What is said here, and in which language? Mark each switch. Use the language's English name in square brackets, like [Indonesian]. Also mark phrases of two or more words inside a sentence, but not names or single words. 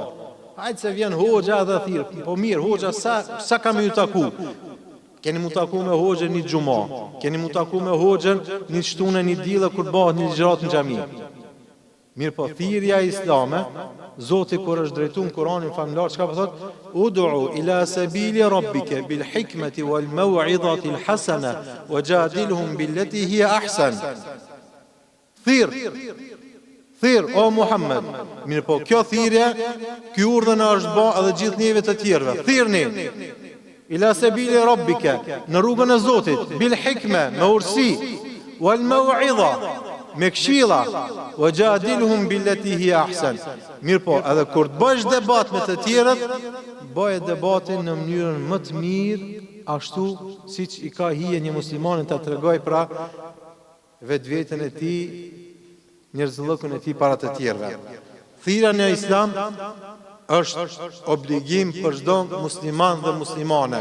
[Albanian] Hajtë se vjen hoxha dhe thirë, po mirë, hoxha sa kam ju taku? Keni mu taku me hoxhën një gjuma, keni mu taku me hoxhën një shtune një dile kur bëhet një gjërat në xhami. Mirë po thirrja islame, Zoti kur është drejtu në Kur'anin famlar, çka po thot? [Arabic] ادع إلى سبيل ربك بالحكمة والموعظة الحسنة وجادلهم بالتي هي أحسن. [Albanian] Thirr o Muhammed. Mirë po kjo thirrje, ky urdhën është bë edhe gjithë njëve të tjerëve. Thirrni [Arabic] إلى سبيل ربك, [Albanian] në rrugën e Zotit, [Arabic] بالحكمة, [Albanian] me ursi, [Arabic] والموعظة, [Albanian] me këshilla, [Arabic] وجادلهم بالتي هي أحسن. [Albanian] Mirë po, edhe kur të bësh debat me të tjerët, bëje debatin në mënyrën më të mirë, ashtu siç i ka hije një muslimanin ta tregoj pra vetveten e tij, njerëzllëkun e tij para të tjerëve. Thirrja në Islam është obligim për çdo musliman dhe muslimane.